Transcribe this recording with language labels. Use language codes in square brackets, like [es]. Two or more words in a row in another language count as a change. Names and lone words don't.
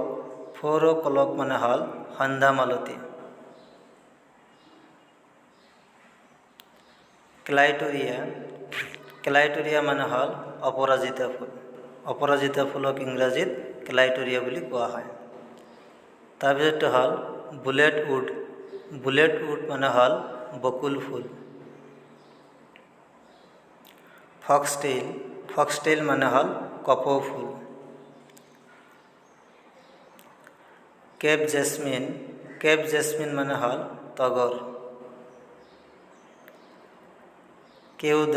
[as] 4 o'clock মানে হ'ল সন্ধ্যা মালতী। ক্লাইটোৰিয়া। ক্লাইটোৰিয়া মানে হ'ল অপৰাজিতা ফুল। অপৰাজিতা ফুলক ইংৰাজীত ক্লাইটোৰিয়া বুলি কোৱা হয়। তাৰপিছত হ'ল [en] bullet wood. bullet wood [as] মানে হ'ল বকুল ফুল। फक्सटेल। ফক্সটেল মানে হ'ল কপৌ ফুল। [en] Cape jasmine. Cape jasmine [as] মানে হ'ল তগৰ। কেঁউদা।